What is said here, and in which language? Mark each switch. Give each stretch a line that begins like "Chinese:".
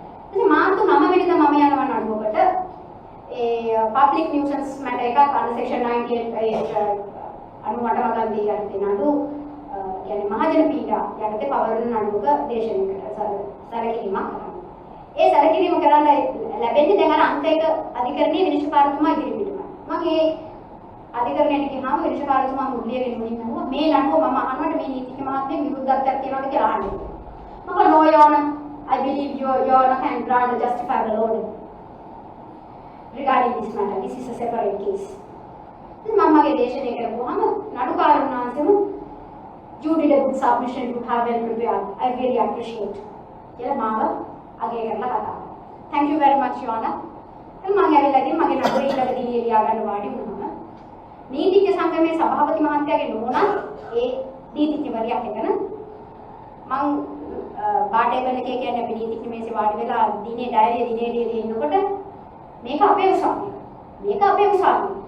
Sinhala: ඉතින් මාර්තු 9 වෙනිදා මම යනවා නඩුවකට ඒ public nuisance matter එකක් අන්න section 98 අනුවට වගන්ති යටතේ නඩු කියන්නේ මහජන පීඩා යටතේ පවරන නඩුවක දේශනයකට සැලකිලිමක් කරනවා. ඒ සැලකිලිම කරන්න ලැබෙන්නේ දැන් අර අංක 1 අධිකරණයේ විනිශ්චයකාරතුමා ඉදිරිපිටම. මම ඒ අධිකරණයට ගියාම විනිශ්චයකාරතුමා මුල්ලියගෙන මුලින්ම අහුවා මේ නඩුව මම අහනකොට මේ නීතිඥ මහත්මිය විරුද්ධත්වයක් තියෙනවද කියලා අහන්නේ. මම
English: no your honor I believe your honor can grant a justifiable order regarding this matter. This is a separate case.
Sinhala: මම මගේ දේශනය කරපුවාම නඩුකාරුන් වහන්සේම
English: you did a good submission, you have well prepared. I really appreciate.
Sinhala: කියලා මාව අගය කරලා කතා කරා.
English: Thank you very much your honor.
Sinhala: මම ඇවිල්ලාදී මගේ නඩුවේ ඊළඟ දිනේ ලියා ගන්න වාඩි වුණාම නීතිඥ සංගමයේ සභාපති මහත්තයාගේ නෝනා ඒ නීතිඥවරියක් එකන මම බාටේබල් එකේ කියන්නේ අපි නීතිඥ මේසේ වාඩි වෙලා දිනේ ඩයරිය ඉන්නකොට මේක අපේ උසාවිය. මේක අපේ උසාවිය.